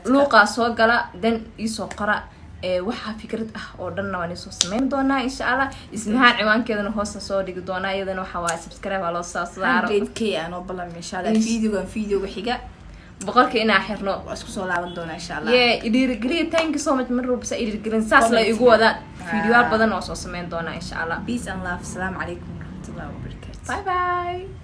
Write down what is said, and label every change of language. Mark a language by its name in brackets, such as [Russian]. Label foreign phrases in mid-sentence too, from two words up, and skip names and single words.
[Somali] luuqa soo gala dan isoo qora waxa fikrad ah oo dhanna waan soo sameyn doonaa [Arabic] إن شاء الله [Somali] ismahan ciwaankeedana hoosta soo dhigi doonaa iyadana waxa waa subscribe loo soo saaro 100k aan balan [Arabic] إن شاء الله [Somali] video xiga boqolka inaa xirno isku soo laaban doonaa [Arabic] إن شاء الله [Somali] idhiirigeliya [English] thank you so much [Somali] mar walba idhiirigelin saas la igu wada video badan oo soo sameyn doonaa [Arabic] إن شاء الله [English] peace and love [Arabic] السلام عليكم ورحمة الله وبركاته [English] bye bye